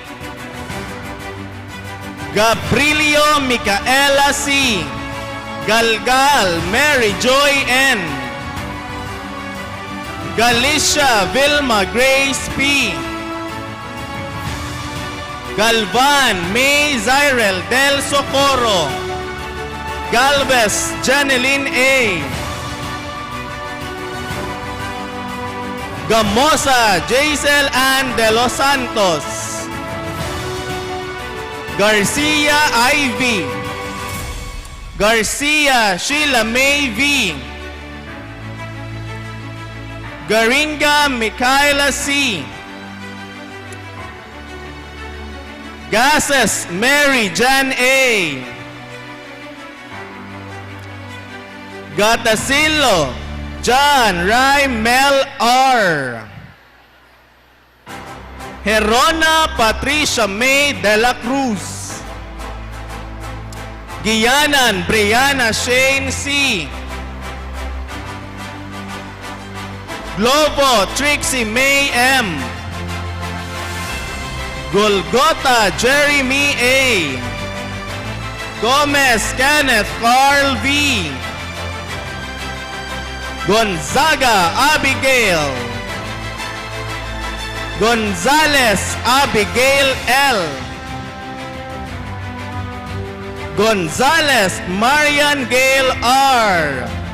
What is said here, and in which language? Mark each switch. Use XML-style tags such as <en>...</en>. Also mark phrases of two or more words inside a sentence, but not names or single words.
<en>Gabrilio Micaela C. Galgal Mary Joy N. Galicia Vilma Grace P. Galvan May Zyrel Del Socorro. Galvez Janeline A. Gamosa Jaisel Ann de los Santos. Garcia Ivy. Garcia Sheila May V. Garinga Micaela C. Gases Mary Jan A. Gatasillo John Rai Mel R. Herona Patricia May de la Cruz. Gianan Brianna Shane C. Globo Trixie May M. Golgota Jeremy A. Gomez Kenneth Carl V. Gonzaga Abigail. Gonzales Abigail L. Gonzales Marian Gail R.</en>